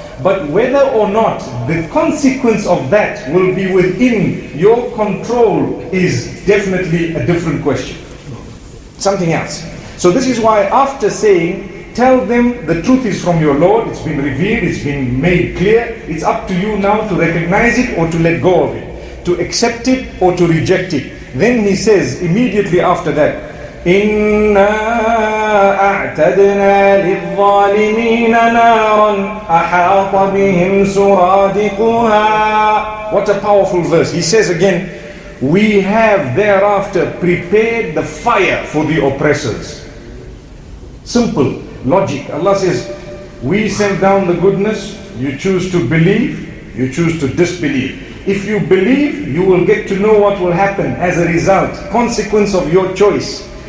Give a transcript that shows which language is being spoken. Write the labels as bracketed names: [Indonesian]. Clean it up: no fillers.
[English] But whether or not the consequence of that will be within your control is definitely a different question. Something else. So this is why after saying, tell them the truth is from your Lord, it's been revealed, it's been made clear, it's up to you now to recognize it or to let go of it, to accept it or to reject it. Then he says immediately after that, [Arabic] إِنَّا أَعْتَدْنَا لِلظَّالِمِينَ نَارًا أَحَاطَ بِهِمْ سُرَادِقُهَا. [English] What a powerful verse. He says again, we have thereafter prepared the fire for the oppressors. Simple logic. Allah says, we send down the goodness, you choose to believe, you choose to disbelieve. If you believe, you will get to know what will happen as a result, consequence of your choice.